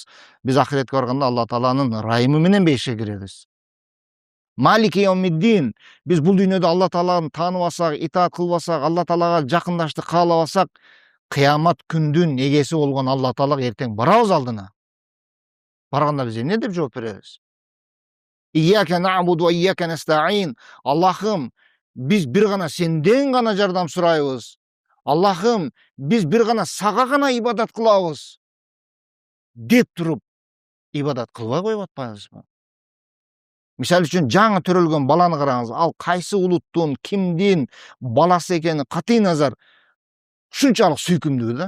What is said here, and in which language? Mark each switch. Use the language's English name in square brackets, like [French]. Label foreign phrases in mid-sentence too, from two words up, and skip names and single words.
[Kyrgyz] Биз ахиретке барганда Алла Тааланын райымы менен бейишке киребиз. [Arabic] مالك يوم الدين, [Kyrgyz] биз бул дүйнөдө Алла Тааланы тааныбасак, итаат кылбасак, Алла Таалага жакындаштык каалабасак, кыямат күндүн эгеси болгон Алла Таалага эртең барабыз алдына. Барганда биз эмне деп жооп беребиз? [Arabic] إياك نعبد وإياك نستعين. [Kyrgyz] Аллахым, биз бир гана сенден гана жардам сурайбыз. Аллахым, биз бир гана сага гана ибадат кылабыз деп туруп ибадат кылбай коюп атпайбызбы? Мисалы үчүн жаңы төрөлгөн баланы караңыз, ал кайсы улуттун, кимдин баласы экени катый назар ушунчалык сүйкүмдүү да.